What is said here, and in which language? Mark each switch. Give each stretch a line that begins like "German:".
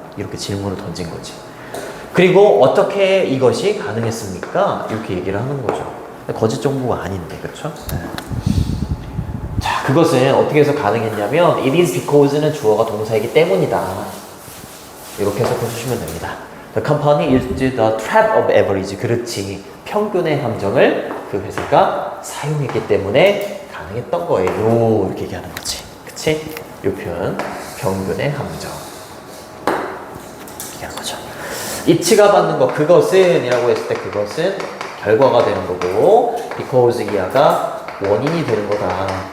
Korean: 이렇게 질문을 던진 거지. 그리고 어떻게 이것이 가능했습니까? 이렇게 얘기를 하는 거죠. 거짓 정보가 아닌데, 그렇죠? 자, 그것은 어떻게 해서 가능했냐면
English: it is because
Korean: 는 주어가 동사이기 때문이다. 이렇게 해석해 주시면 됩니다.
English: The company used the trap of average.
Korean: 그렇지. 평균의 함정을 그 회사가 사용했기 때문에 가능했던 거예요. 이렇게 얘기하는 거지. 그치? 이 표현 평균의 함정. 이렇게 하는 거죠. it가 받는 거 그것은 이라고 했을 때 그것은 결과가 되는 거고 because 이하가 원인이 되는 거다.